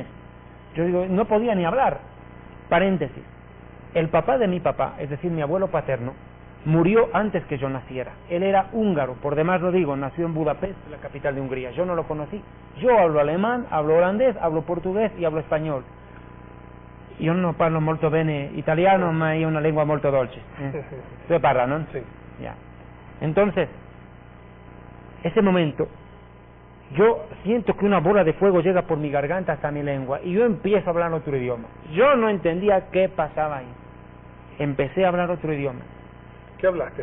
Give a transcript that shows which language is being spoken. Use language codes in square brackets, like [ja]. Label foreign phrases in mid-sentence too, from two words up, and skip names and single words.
[es] Yo digo, no podía ni hablar. Paréntesis. El papá de mi papá, es decir, mi abuelo paterno, murió antes que yo naciera. Él era húngaro, por demás lo digo, nació en Budapest, la capital de Hungría. Yo no lo conocí. Yo hablo alemán, hablo holandés, hablo portugués y hablo español. [it] Io non parlo molto bene italiano, ma è una lengua molto dolce. ¿Se parla, no? [es] Sí. Ya. Entonces, ese momento, yo siento que una bola de fuego llega por mi garganta hasta mi lengua y yo empiezo a hablar otro idioma. Yo no entendía qué pasaba ahí. Empecé a hablar otro idioma. ¿Qué hablaste?